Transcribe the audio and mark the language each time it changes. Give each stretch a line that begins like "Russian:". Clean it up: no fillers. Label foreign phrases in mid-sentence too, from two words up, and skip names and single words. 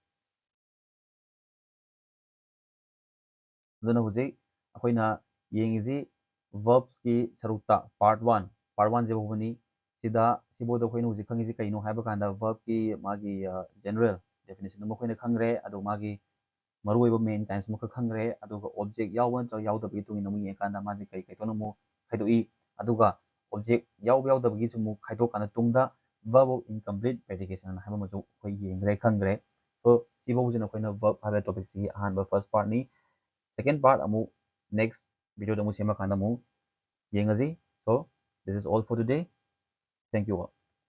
Manipuri: ꯑꯗꯨꯅ ꯍꯧꯖꯤꯛ ꯑꯩꯈꯣꯏꯅ ꯌꯦꯡꯉꯤꯁꯤ ꯚꯔꯕꯁꯀꯤ ꯁꯔꯨꯛꯇ ꯄꯥꯔꯠ 1ꯁꯦ ꯐꯥꯎꯕꯅꯤ ꯁꯤꯗ ꯁꯤꯐꯥꯎꯗ ꯑꯩꯈꯣꯏꯅ ꯍꯧꯖꯤꯛ ꯈꯪꯉꯤꯁꯤ ꯀꯩꯅꯣ ꯍꯥꯏꯕ ꯀꯥꯟꯗ ꯚꯔꯕꯀꯤ ꯃꯥꯒꯤ
English: general definition
Manipuri: ꯑꯃ ꯑꯩꯈꯣꯏꯅ ꯈꯪꯈ꯭ꯔꯦ ꯑꯗꯨꯒ ꯃꯥꯒꯤ ꯃꯔꯨꯑꯣꯏꯕ
English: main kinds
Manipuri: ꯑꯃꯈꯛ ꯈꯪꯈ꯭ꯔꯦ ꯑꯗꯨꯒ ꯑꯣꯕꯖꯦꯛ ꯌꯥꯎꯕ ꯅꯠꯇ꯭ꯔꯒ ꯌꯥꯎꯗꯕꯒꯤ ꯃꯇꯨꯡ ꯏꯟꯅ ꯑꯃꯨꯛ ꯌꯦꯡꯀꯥꯟꯗ ꯃꯥꯁꯦ ꯀꯩ ꯀꯩꯊꯣꯛꯅ ꯑꯃꯨꯛ ꯈꯥꯏꯗꯣꯛꯏ ꯑꯗꯨꯒ ꯑꯣꯕꯖꯦꯛ ꯌꯥꯎꯕ ꯌꯥꯎꯗꯕꯒꯤꯁꯨ ꯑꯃꯨꯛ ꯈꯥꯏꯗꯣꯛꯀꯥꯟꯗ ꯇꯨꯡꯗ
English: verb of incomplete predication
Manipuri: ꯍꯥꯏꯕ ꯑꯃꯁꯨ ꯑꯩꯈꯣꯏ ꯌꯦꯡꯈ꯭ꯔꯦ ꯈꯪꯈ꯭ꯔꯦ ꯁꯣ ꯁꯤꯐꯥꯎꯁꯤꯅ ꯑꯩꯈꯣꯏꯅ verb ꯍꯥꯏꯕ ꯇꯣꯄꯤꯛꯁꯤꯒꯤ ꯑꯍꯥꯟꯕ
English: first part second part
Manipuri: ꯑꯃꯨꯛ
English: next video
Manipuri: ꯑꯃꯨꯛ ꯁꯦꯝꯃꯀꯥꯟꯗ ꯑꯃꯨꯛ ꯌꯦꯡꯉꯁꯤ
English: so this is all for today thank you all